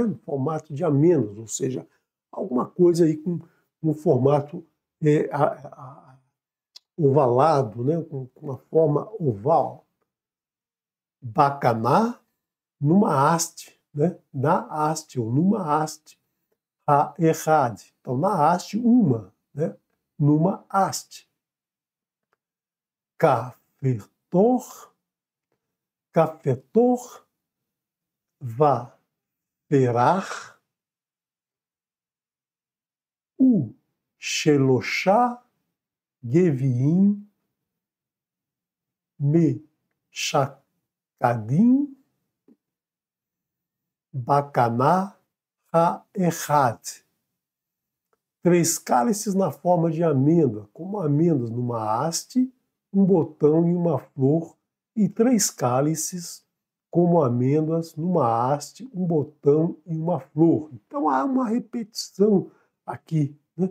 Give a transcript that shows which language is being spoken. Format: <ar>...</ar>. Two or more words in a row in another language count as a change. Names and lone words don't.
<pt>No formato de amêndoas, ou seja, alguma coisa aí com um formato ovalado, né? Com uma forma oval. Bacaná, numa haste, né? Na haste ou numa haste. Ha-errad, então na haste uma, né? Numa haste.</pt> <he>כפתר ופרח שלשה גבעים משקדים בקנה האחד.</he> <pt>3 cálices na forma de amêndoa, como amêndoas numa haste, um botão e uma flor, e 3 cálices como amêndoas numa haste, um botão e uma flor. Então há uma repetição aqui, né?</pt>